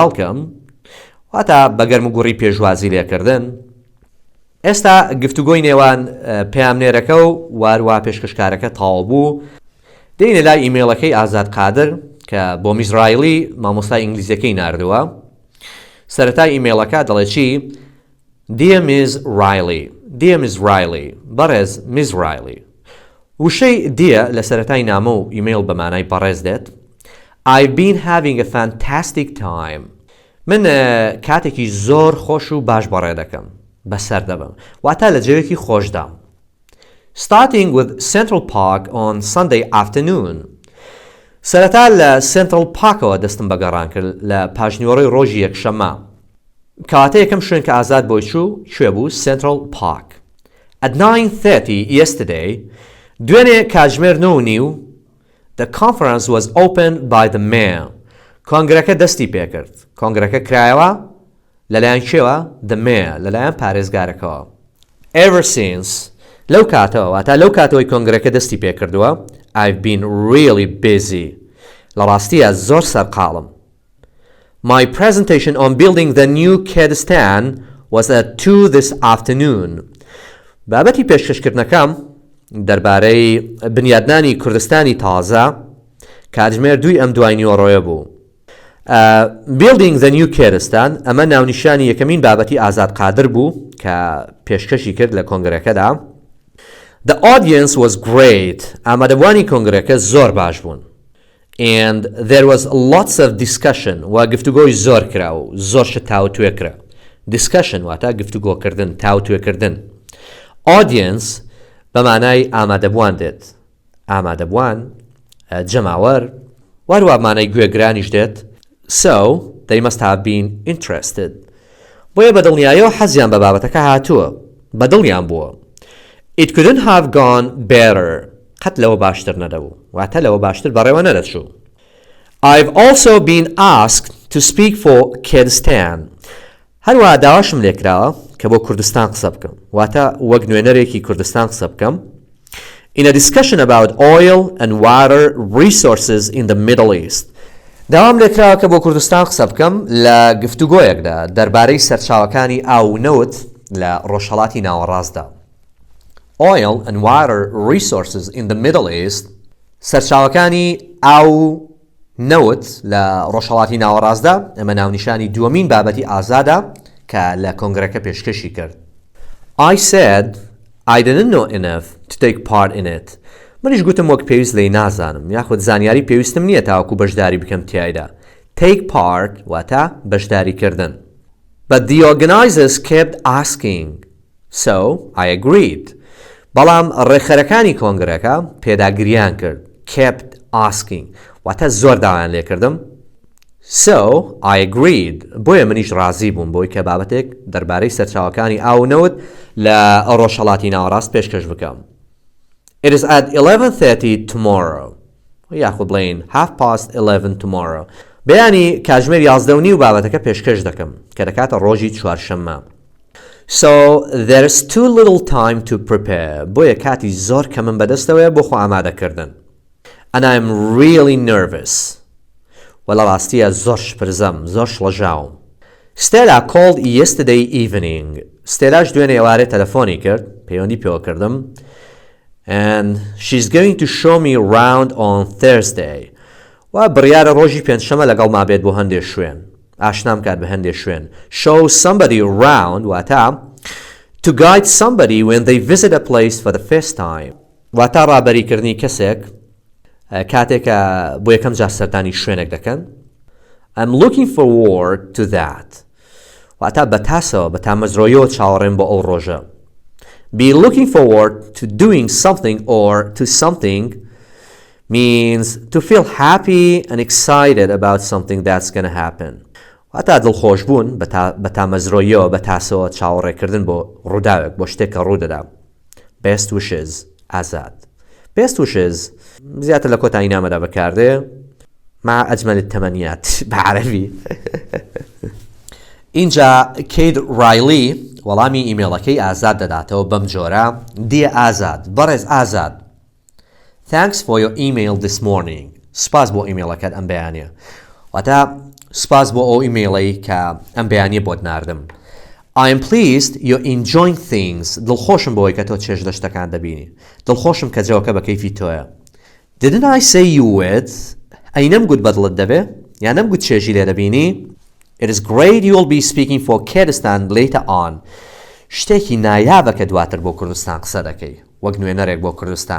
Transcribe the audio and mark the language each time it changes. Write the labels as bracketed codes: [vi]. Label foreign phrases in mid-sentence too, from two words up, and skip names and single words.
[en] A great welcome [ckb] واتە بەگەرم و گوڕی پێشوازی لێکردن. ئێستا گفتوگۆی نێوان پەیامنێرەکە و وارووا پێشکەشکارەکە تەواو بوو. دێنە لای ئیمێڵەکەی ئازاد قادر کە بۆ میزرایلی مامۆستای ئینگلیزیەکەی ناردووە. سەرەتای ئیمێڵەکە دەڵێ چی؟ [en] Dear Ms. Riley, Dear Ms. Riley, بەڕێز Ms. Riley. [ckb] وشەی Dear لە سەرەتای نامە و ئیمێڵ بە مانای بەڕێز دێت. [en] I've been having a fantastic time. [ckb] من کاتێکی زۆر خۆش و باش بەڕێ دەکەم. بەسەر دەبم. واتە لە جێوێکی خۆشدام. [en] Starting with Central Park on Sunday afternoon. [ckb] سەرەتا لە Central Parkەوە دەستم بەگەڕان کرد لە پاژنیوەڕۆی ڕۆژی یەکشەممە. کاتە یەکەم شوێن کە ئازاد بۆی چوو کوێ بوو؟ [en] Central Park. At 9:30 yesterday, [ckb] دوێنێ کاتژمێر [en] 9:30 the conference was opened by the mayor. [ckb] کۆنگرەکە دەستی پێکرد. کۆنگرەکە کرایەوە لەلایەن کێوە؟ [en] The mayor [ckb] لەلایەن پارێزگارەکەوە. [en] Ever since [ckb] لەو کاتەوە واتە لەو کاتەوەی کۆنگرەکە دەستی پێکردووە [en] I've been really busy. [ckb] لە ڕاستیە زۆر سەرقاڵم. [en] My presentation on building the new Kurdistan was at 2 this afternoon. [ckb] بابەتی پێشکەشکردنەکەم دەربارەی بنیادنانی کوردستانی تازە کاتژمێر 2 ئەم دوای نیوەڕۆیە بوو. [en] Building the new Kurdistan [ckb] ئەمە ناونیشانی یەکەمین بابەتی ئازاد قادر بوو کە پێشکەشی کرد لە کۆنگرەکەدا. [en] The audience was great. [ckb] ئامادەبوانی کۆنگرەکە زۆر باش بوون. [en] And there was lots of discussion. [ckb] و گفتوگۆی زۆر کرا و زۆر شت تاوتوێ کرا. Discussion واتە گفتوگۆکردن، تاوتوێکردن. Audience بە مانای ئامادەبوان دێت. ئامادەبوان جەماوەر وارووا مانای گوێگرانیش دێت. [en] So they must have been interested. [ckb] بۆیە بەدڵنیاییەوە حەزیان بە بابەتەکە هاتووە. بەدڵیان بووە. [en] It couldn't have gone better. [ckb] قەت لەوە باشتر نەدەبوو. واتە لەوە باشتر بەڕێوە نەدەچوو. [en] I've also been asked to speak for Kurdistan. [ckb] هەروەها داواشم لێکراوە کە بۆ کوردستان قسە بکەم. واتە وەک نوێنەرێکی کوردستان قسە بکەم. [en] In a discussion about oil and water resources in the Middle East. [ckb] داوام لێکراوە کە بۆ کوردستان قسە بکەم لە گفتوگۆیەکدا دەربارەی سەرچاوەکانی ئاو و نەوت لە ڕۆژهەڵاتی ناوەڕاستدا. [en] Oil and water resources in the Middle East [ckb] سەرچاوەکانی ئاو نەوت لە ڕۆژهەڵاتی ناوەڕاستدا ئەمە ناونیشانی دووەمین بابەتی ئازادە کە لە کۆنگرەکە پێشکەشی کرد. [en] I said I didn't know enough to take part in it. [ckb] منیش گوتم وەک پێویست لێی نازانم یاخود زانیاری پێویستم نییە تاوەکو بەشداری بکەم تیایدا. [en] Take part [ckb] واتە بەشداریکردن. [en] But the organizers kept asking. So I agreed. [ckb] بەڵام ڕێخەرەکانی کۆنگرەکە پێداگریان کرد. [en] Kept asking. [ckb] واتە زۆر داوایان لێ کردم. [en] So I agreed. [ckb] بۆیە منیش ڕازی بووم بۆی کە بابەتێک دەربارەی سەرچاوەکانی ئاو نەوت لە ڕۆژهەڵاتی ناوەڕاست پێشکەش بکەم. [en] It is at 11:30 tomorrow. [ckb] یاخود بڵێن 11:30 tomorrow. بەیانی کاتژمێر 11:30 و بابەتەکە پێشکەش دەکەم کە دەکاتە ڕۆژی چوارشەممە. [en] So there is too little time to prepare. [ckb] بۆیە کاتی زۆر کەمم بەدەستەوەیە بۆ خۆ ئامادەکردن. [en] And I am really nervous. [ckb] وەڵا ڕاستیە زۆر شپرزەم، زۆر شڵەژاوم. [en] Stella called yesterday evening. [ckb] Stellaش دوێنێ ئێوارێ تەلەفۆنی کرد، پەیوەندی پێوە کردم. [en] And she's going to show me around on Thursday. [ckb] و بڕیارە ڕۆژی پێنجشەمە لەگەڵ ما بێت بۆ هەندێک شوێن. ئاشنام کات بە هەندێک شوێن. [en] Show somebody around واتە to guide somebody when they visit a place for the first time. [ckb] واتە ڕابەریکردنی کەسێک کاتێکە بۆ یەکەم جار سەردانی شوێنێک دەکەن. [en] I'm looking forward to that. [ckb] واتە بەتاسەوە بە تامەزرۆیەوە چاوەڕێم بۆ ئەو ڕۆژە. [en] Be looking forward to doing something or to something means to feel happy and excited about something that's going to happen. [ckb] واتە دڵخۆش بوون بە تامەزرۆیەوە بە تاسەوە چاوەڕێکردن بۆ ڕووداوێک بۆ شتێک کە ڕوودەدا. [en] Best wishes Azad. Best wishes [ckb] زیاتر لە کۆتایی نامەدا بەکاردێ [ar] مع أجمل التمنيات [ckb] بعربي. اینجا کید رایلی وەڵامی ئیمێڵەکەی ئازاد دەداتەوە بەم جۆرە. Dear Azad, بەڕێز ئازاد. [en] Thanks for your email this morning. [ckb] سپاس بۆ ئیمێڵەکەت ئەم بەیانیە. واتە سپاس بۆ ئەو ئیمێڵەی کە ئەم بەیانیە بۆت ناردم. [en] I am pleased you're enjoying things. [ckb] دڵخۆشم بۆی کە تۆ چێژ لە شتەکان دەبینی. دڵخۆشم کە جەوەکە بە کەیفی تۆیە. [en] Didn't I say you would? [ckb] ئەی نەمگوت بەدڵت دەبێ؟ یان نەمگوت چێژی لێ دەبینی؟ [en] It is great you will be speaking for Kurdistan later on. [ckb] شتێکی نایابە کە دواتر بۆ کوردستان قسە دەکەی وەک نوێنەرێک بۆ کوردستان.